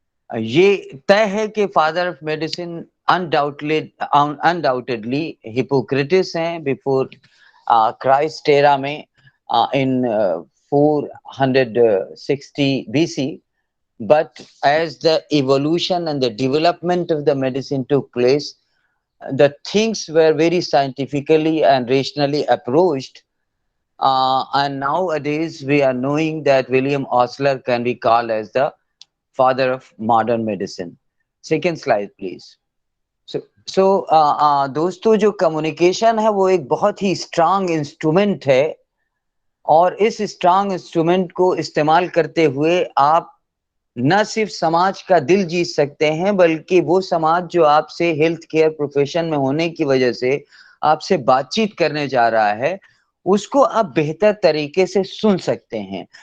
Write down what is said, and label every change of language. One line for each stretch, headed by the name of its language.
Urdu: یہ طے ہے کہ father of medicine undoubtedly Hippocrates ہیں
English: before Christ era
Urdu: میں
English: in 460 BC. But as the evolution and the development of the medicine took place, the things were very scientifically and rationally approached, and nowadays we are knowing that William Osler can be called as the father of modern medicine. Second slide please.
Urdu: So دوستو, جو communication ہے وہ ایک بہت ہی strong instrument ہے, اور اس strong instrument کو استعمال کرتے ہوئے آپ نہ صرف سماج کا دل جیت سکتے ہیں, بلکہ وہ سماج جو آپ سے ہیلتھ کیئر پروفیشن میں ہونے کی وجہ سے آپ سے بات چیت کرنے جا رہا ہے, اس کو آپ بہتر طریقے سے سن سکتے ہیں.